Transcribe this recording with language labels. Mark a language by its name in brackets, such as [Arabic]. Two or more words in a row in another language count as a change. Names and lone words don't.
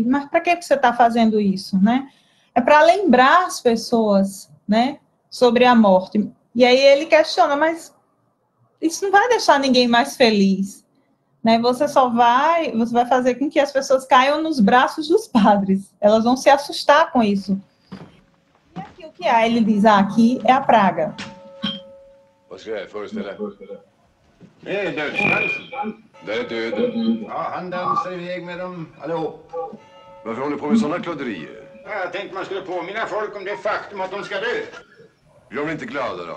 [Portuguese] Mas para que você está fazendo isso, né? É para lembrar as pessoas, né, sobre a morte. E aí ele questiona, mas isso não vai deixar ninguém mais feliz, né? Você vai fazer com que as pessoas caiam nos braços dos padres. Elas vão se assustar com isso. E aqui o que há? Ele diz, aqui é a praga. [Swedish] Vad ska jag föreställa? Det är dödsdansen. Det är döden. Ja, han dansar iväg med dem allihop. Varför håller du på med sådana klodderier? Jag tänkte man skulle påminna folk om det faktum att de ska dö. Blir de inte glada då?